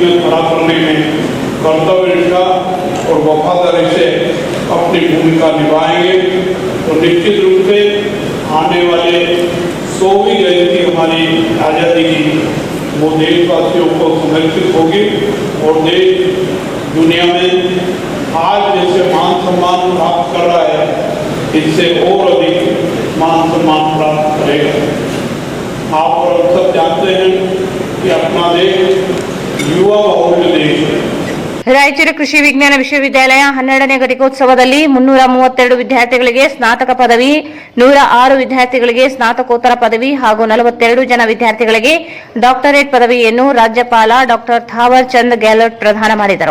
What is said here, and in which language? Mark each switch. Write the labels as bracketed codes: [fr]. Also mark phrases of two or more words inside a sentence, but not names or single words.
[hi] में खड़ा करने में कर्तव्यनिष्ठा और वफादारी से अपनी भूमिका निभाएंगे और निश्चित रूप से आने वाले 100वीं जयंती हमारी आज़ादी की वो देशवासियों को समर्पित होगी और देश दुनिया में आज जैसे मान सम्मान प्राप्त कर रहा है, इससे और अधिक मान सम्मान प्राप्त करेगा। आप और सब जानते हैं कि अपना देश युवा बहुल देश है। [kn] ರಾಯಚೂರು ಕೃಷಿ ವಿಜ್ಞಾನ ವಿಶ್ವವಿದ್ಯಾಲಯ 12ನೇ ಘಟಿಕೋತ್ಸವದಲ್ಲಿ 332 ವಿದ್ಯಾರ್ಥಿಗಳಿಗೆ ಸ್ನಾತಕ ಪದವಿ, 106 ವಿದ್ಯಾರ್ಥಿಗಳಿಗೆ ಸ್ನಾತಕೋತ್ತರ ಪದವಿ ಹಾಗೂ 42 ಜನ ವಿದ್ಯಾರ್ಥಿಗಳಿಗೆ ಡಾಕ್ಟರೇಟ್ ಪದವಿಯನ್ನು ರಾಜ್ಯಪಾಲ ಡಾಕ್ಟರ್ ಥಾವರ್ ಚಂದ್ ಗೆಹ್ಲೋಟ್ ಪ್ರದಾನ ಮಾಡಿದರು.